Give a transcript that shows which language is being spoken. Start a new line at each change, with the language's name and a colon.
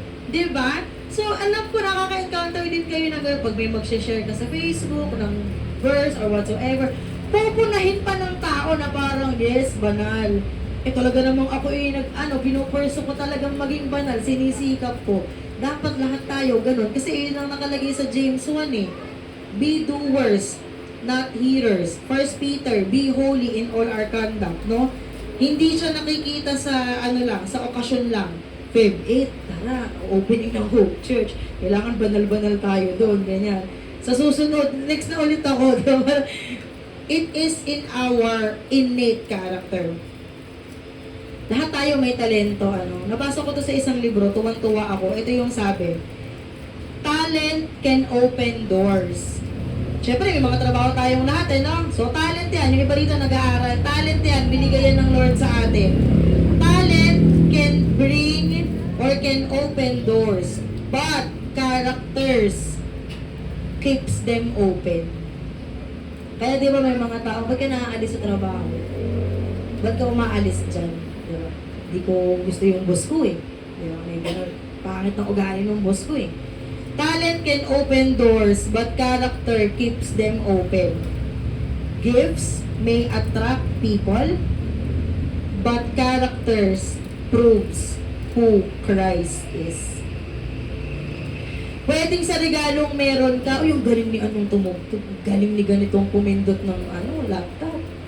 Filipino: Diba? So, alam ko, nakaka-encounter din kayo na pag may mag-share ka sa Facebook ng verse or whatsoever, pupunahin pa ng tao na parang, yes, banal. Talaga namang ako pinupurso ko talagang maging banal, sinisikap ko. Dapat lahat tayo ganun. Kasi yun ang nakalagay sa James 1 eh.
English: Be doers, not hearers. 1 Peter, be holy in all our conduct, no?
Filipino: Hindi siya nakikita sa sa okasyon lang. Feb 8, tara, opening ng Hope Church. Kailangan banal-banal tayo doon, ganyan. Sa susunod, next na ulit ako.
English: It is in our innate character.
Filipino: Lahat tayo may talento, Nabasa ko to sa isang libro, tuwang-tuwa ako. Ito yung sabi,
English: talent can open doors.
Filipino: Siyempre, may mga trabaho tayong lahat, no? So, talent yan. Yung iba rito nag-aaral. Talent yan. Binigay yan ng Lord sa atin.
English: Talent can bring or can open doors. But, characters keeps them open.
Filipino: Kaya di ba may mga tao, ba't ka naaalis sa trabaho? Ba't ka umaalis dyan? Di ba? Di ko gusto yung boss ko eh. Di ba? May ganun. Pangit ng ugali ng boss ko eh.
English: Talent can open doors, but character keeps them open. Gifts may attract people, but characters proves who Christ is.
Filipino: Pwedeng sa regalong meron ka, yung galing ni anong tumugtog, galing ni ganitong pumindot ng laptop.